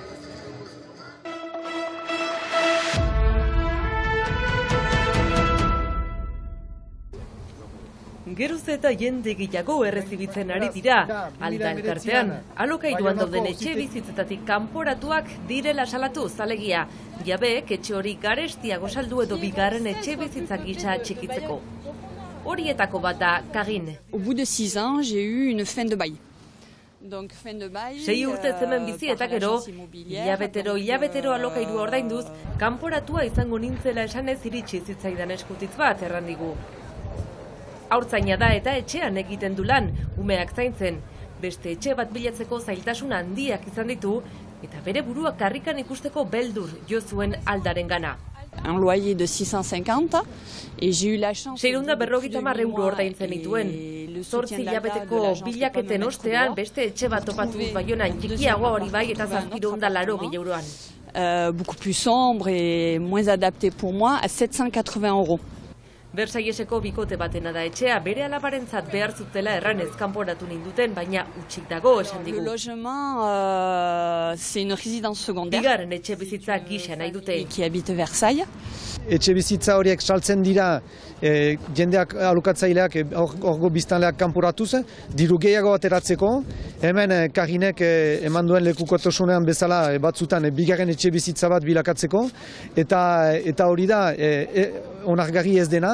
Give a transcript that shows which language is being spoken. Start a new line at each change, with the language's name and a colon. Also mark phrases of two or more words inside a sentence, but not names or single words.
Basque: Geroz eta jende gehiago errezibitzen ari dira, Alda elkartean. Alokairuan dauden etxe bizitzetatik kanporatuak direla salatu zalegia. Jabeek etxe hori garestiago saldu edo bigarren etxe bizitza gisa txikitzeko. Horietako bat da Kagin.
French: Au bout de 6 ans, j'ai eu une fin de bail.
Basque: 6 urte hemen bizi eta gero, hilabetero alokairua ordainduz, kanporatua izango nintzela esanez iritsi zitzaidan eskutitz bat errandigu. Haurtzaina da eta etxean egiten du lan, umeak zaintzen. Beste etxe bat bilatzeko zailtasun handiak izan ditu, eta bere burua karrikan ikusteko beldur jo zuen Aldaren gana.
French: Un loyer de 650 et j'ai eu la chance.
Basque: 650 euro ordaintzen dituen. 8 hilabeteko bilaketen ostean beste etxe bat topatu Baionan txikiagoa hori bai eta 780 euroan.
French: Beaucoup plus sombre et moins adapté pour moi à 780 euros.
Basque: Versailleseko bikote batena da etxea, bere alabarentzat behar zutela erranez kanporatu ninduten, baina utxik dago esan digu.
French: Le logement, c'est une résidence secondaire.
Basque: Bigarren etxe bizitza gisa nahi dute.
French: Qui habite Versailles.
Basque: Etxe bizitza horiek saltzen dira jendeak alokatzaileak orgo biztanleak kanporatuz, diru gehiago ateratzeko. Hemen Kaginek eman duen lekukotasunean bezala batzutan bigarren etxe bizitza bat bilakatzeko. Eta hori da onargarri ez dena.